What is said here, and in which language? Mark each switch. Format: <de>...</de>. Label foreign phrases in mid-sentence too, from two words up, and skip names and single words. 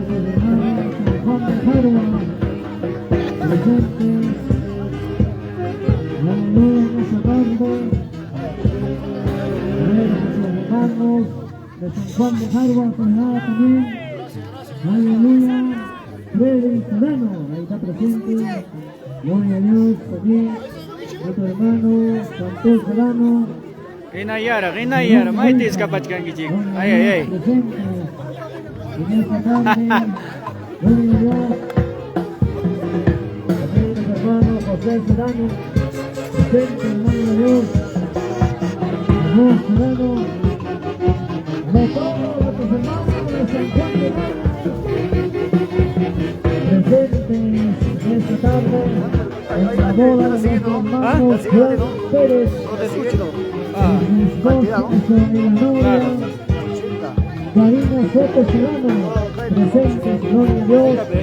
<es>De San Juan de Jarua, Canadá también. Aleluya. Freddy Serrano, ahí está presente. Gloria a Dios también. Otro hermano, Santos Serrano.</es> <qu>Rinayara, maitis kapachkankichik.</qu> <es>Ay. Presente en esta tarde. Gloria a Dios. También el hermano José Serrano. Presente, gloria a Dios. José Serrano. De todos los hermanos de San Juan de Jarua, presentes esta tarde en la boda de nuestro hermano Juan Pérez, y la novia Karina Soto Serrano, presentes, gloria a Dios.</es>